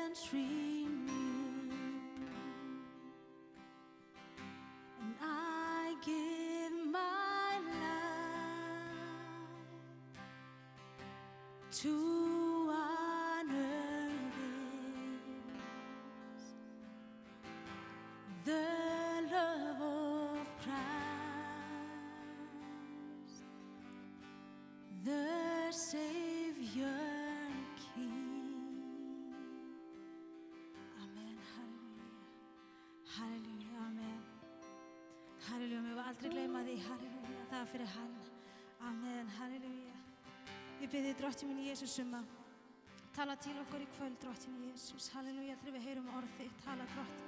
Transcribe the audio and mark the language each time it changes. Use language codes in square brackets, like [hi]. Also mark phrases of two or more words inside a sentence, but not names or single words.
[en] renew, and I give my life to honor this, the love of Christ, the Savior King. Amen, halleluja, halleluja, amen. [is] Halleluja, mér var aldrei gleyma því, halleluja, það fyrir hann. Amen, halleluja. Ég bið þig, Drottinn minn Jesús, að tala til okkur í kvöld, Drottinn Jesús, halleluja, þegar við heyrum orð þitt, tala, Drottinn.